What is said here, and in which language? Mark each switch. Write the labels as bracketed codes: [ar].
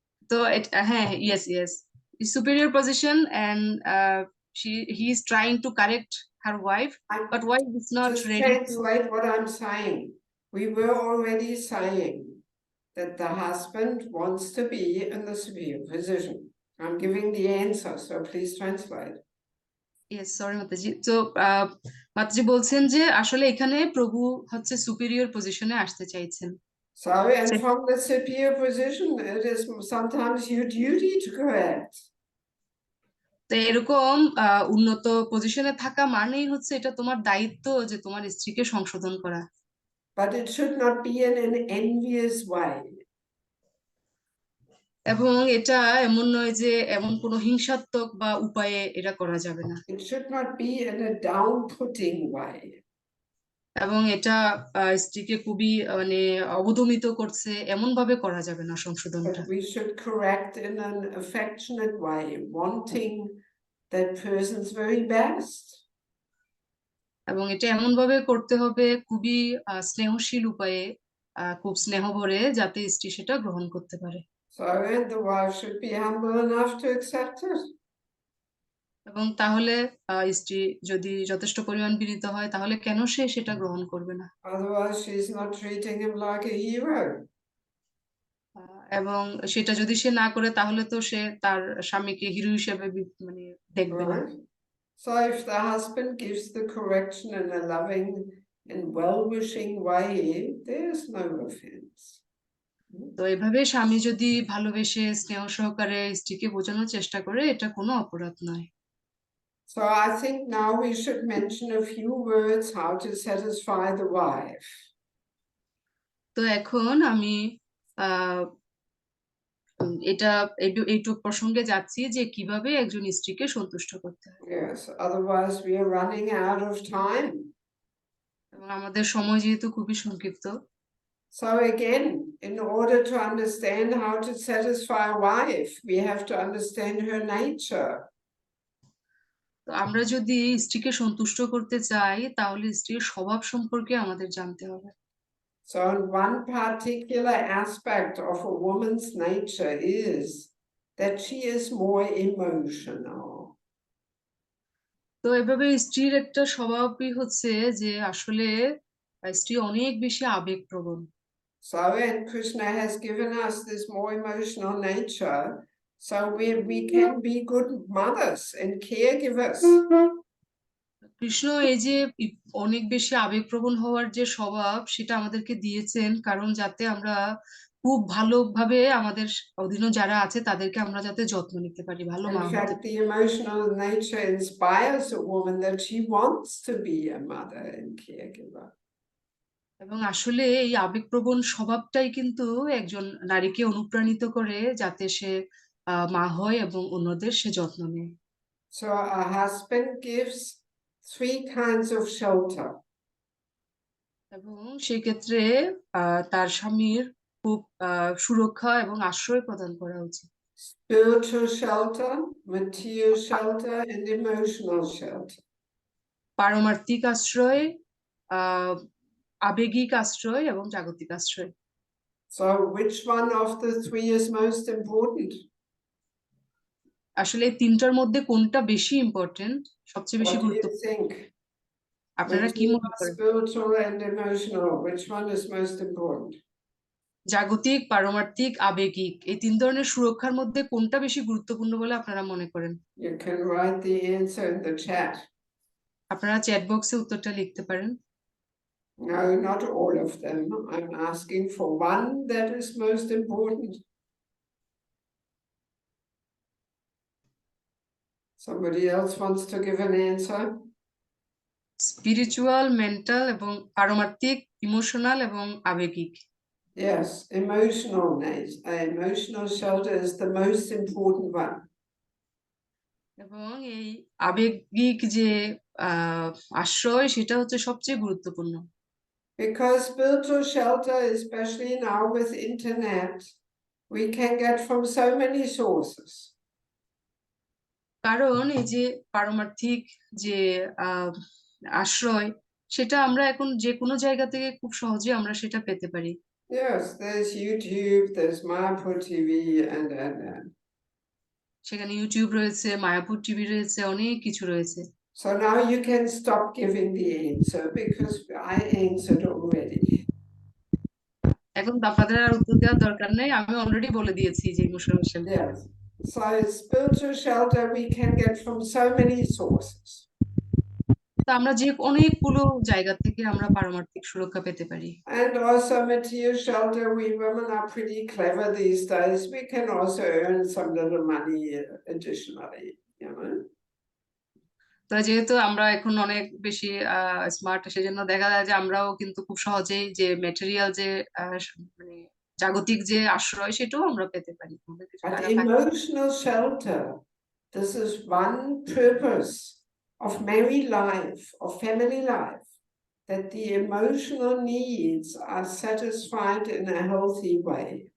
[en] So yes, superior position, and he is trying to correct her wife, but wife is not Just ready to. translate what I'm saying. We were already saying that the husband wants to be in the superior position. I'm giving the answer, so please translate. Yes, sorry Mataji. [bn] তো মাতাজি বলছেন যে আসলে এখানে প্রভু হচ্ছে superior পজিশনে আসতে চাইছেন। [en] So, and from the superior position, it is sometimes your duty to correct. [bn] তো এরকম উন্নত পজিশনে থাকা মানেই হচ্ছে এটা তোমার দায়িত্ব যে তোমার স্ত্রীকে সংশোধন করা। [en] But it should not be in an envious way. [bn] এবং এটা এমন নয় যে এমন কোনো হিংসাত্মক বা উপায়ে এটা করা যাবে না। [en] It should not be in a down-putting way. [bn] এবং এটা স্ত্রীকে খুবই মানে অবদমিত করছে এমন ভাবে করা যাবে না সংশোধনটা। [en] But we should correct in an affectionate way, wanting that person's very best. [bn] এবং এটা এমন ভাবে করতে হবে খুবই স্নেহশীল উপায়ে, খুব স্নেহ ভরে, যাতে স্ত্রী সেটা গ্রহণ করতে পারে। [en] So, and the wife should be humble enough to accept it. [bn] এবং তাহলে স্ত্রী যদি যথেষ্ট পরিমাণ বিনীত হয় তাহলে কেন সে সেটা গ্রহণ করবে না? [en] Otherwise, she's not treating him like a hero. [bn] এবং সেটা যদি সে না করে তাহলে তো সে তার স্বামীকে হিরো হিসেবে মানে দেখবে না। [en] Right? So, if the husband gives the correction in a loving and well-wishing way, there's no offense. [bn] তো এভাবে স্বামী যদি ভালোবেসে স্নেহ সহকারে স্ত্রীকে বোঝানোর চেষ্টা করে এটা কোনো অপরাধ নয়। [en] So, I think now we should mention a few words how to satisfy the wife. [bn] তো এখন আমি এটা এইটুক প্রসঙ্গে যাচ্ছি যে কিভাবে একজন স্ত্রীকে সন্তুষ্ট করতে হয়। [en] Yes, otherwise we are running out of time. [bn] এবং আমাদের সময় যেহেতু খুবই সংক্ষিপ্ত, [en] So again, in order to understand how to satisfy a wife, we have to understand her nature. [bn] তো আমরা যদি স্ত্রীকে সন্তুষ্ট করতে চাই তাহলে স্ত্রীর স্বভাব সম্পর্কে আমাদের জানতে হবে। [en] So one particular aspect of a woman's nature is that she is more emotional. [bn] তো এভাবে স্ত্রীর একটা স্বভাবই হচ্ছে যে আসলে স্ত্রী অনেক বেশি আবেগপ্রবণ। [en] So, and Krishna has given us this more emotional nature, so we can be good mothers and caregivers. [bn] Krishna এই যে অনেক বেশি আবেগপ্রবণ হওয়ার যে স্বভাব সেটা আমাদেরকে দিয়েছেন, কারণ যাতে আমরা খুব ভালোভাবে আমাদের অধীনে যারা আছে তাদেরকে আমরা যাতে যত্ন নিতে পারি, ভালো মা [en] In [bn] হতে [en] fact, [bn] পারি। [en] the emotional nature inspires a woman that she wants to be a mother and caregiver. [bn] এবং আসলে এই আবেগপ্রবণ স্বভাবটাই কিন্তু একজন নারীকে অনুপ্রাণিত করে যাতে সে মা হয় এবং অন্যদের সে যত্ন নেয়। [en] So a husband gives 3 kinds of shelter. [bn] এবং সেক্ষেত্রে তার স্বামীর খুব সুরক্ষা এবং আশ্রয় প্রদান করা উচিত। [en] Spiritual shelter, material shelter, and emotional shelter. [bn] পারমার্থিক আশ্রয়, আবেগিক আশ্রয় এবং জাগতিক আশ্রয়। [en] So which one of the 3 is most important? [bn] আসলে এই তিনটার মধ্যে কোনটা বেশি ইম্পর্টেন্ট, সবচেয়ে বেশি [en] What do you [bn] গুরুত্বপূর্ণ? [en] think? [bn] আপনারা কি মনে [en] Material, [bn] করেন? [en] spiritual, and emotional. Which one is most important? [bn] জাগতিক, পারমার্থিক, আবেগিক, এই তিন ধরনের সুরক্ষার মধ্যে কোনটা বেশি গুরুত্বপূর্ণ বলে আপনারা মনে করেন? [en] You can write the answer in the chat. [bn] আপনারা চ্যাট বক্সে উত্তরটা লিখতে পারেন। [en] No, not all of them. I'm asking for one that is most important. Somebody else wants to give an answer? [bn] Spiritual, mental এবং পারমার্থিক, emotional এবং আবেগিক। [en] Yes, emotional shelter is the most important one. [bn] এবং এই আবেগিক যে আশ্রয় সেটা হচ্ছে সবচেয়ে গুরুত্বপূর্ণ। [en] Because spiritual shelter, especially now with internet, we can get from so many sources. [bn] কারণ এই যে পারমার্থিক যে আশ্রয় সেটা আমরা এখন যে কোনো জায়গা থেকে খুব সহজে আমরা সেটা পেতে পারি। [en] Yes, there's YouTube, there's Mayapur TV, and. [bn] সেখানে ইউটিউব রয়েছে, মায়াপুর টিভি রয়েছে, অনেক কিছু রয়েছে। [en] So now you can stop giving the answer because I answered already. [bn] এখন তো আপনাদের আর উত্তর দেওয়ার দরকার নেই, আমি অলরেডি বলে দিয়েছি যে emotional shelter. [en] Yes. So spiritual shelter we can get from so many sources. তো আমরা যে অনেকগুলো জায়গা থেকে আমরা পারমার্থিক সুরক্ষা পেতে পারি। And also material shelter, we women are pretty clever these days. We can also earn some little money additionally, you know. [bn] তো যেহেতু আমরা এখন অনেক বেশি স্মার্ট, সেজন্য দেখা যায় যে আমরাও কিন্তু খুব সহজেই যে ম্যাটেরিয়াল যে মানে জাগতিক যে আশ্রয় সেটাও আমরা পেতে পারি। আমাদের কিছু [en] But [bn] টাকা থাকলে [en] emotional shelter, this is one purpose of married life, of family life, that the emotional needs are satisfied in a healthy way.